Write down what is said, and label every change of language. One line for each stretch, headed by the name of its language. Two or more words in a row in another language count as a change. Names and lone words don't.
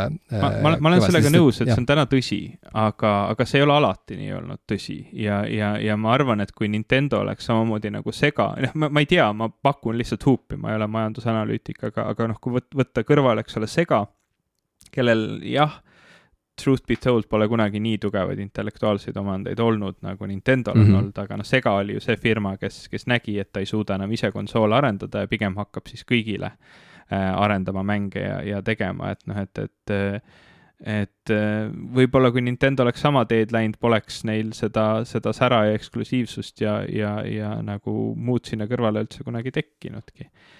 Estonian: Ma olen sellega nõus, et see on täna tõsi, aga see ei ole alati nii olnud tõsi. Ja ma arvan, et kui Nintendo oleks samamoodi nagu sega, ma ei tea, ma pakun lihtsalt huupi, ma ei ole majandusanalüütik, aga kui võtta kõrvale, eks ole, sega, kellel jah,
English: truth be told
Estonian: pole kunagi nii tugevaid intellektuaalseid omandeid olnud, nagu Nintendol on olnud, aga Sega oli ju see firma, kes nägi, et ta ei suuda enam ise konsoole arendada ja pigem hakkab siis kõigile arendama mänge ja tegema, et võib-olla kui Nintendo oleks sama teed läinud, poleks neil seda sära ja eksklusiivsust ja nagu muud sinna kõrvale üldse kunagi tekkinudki.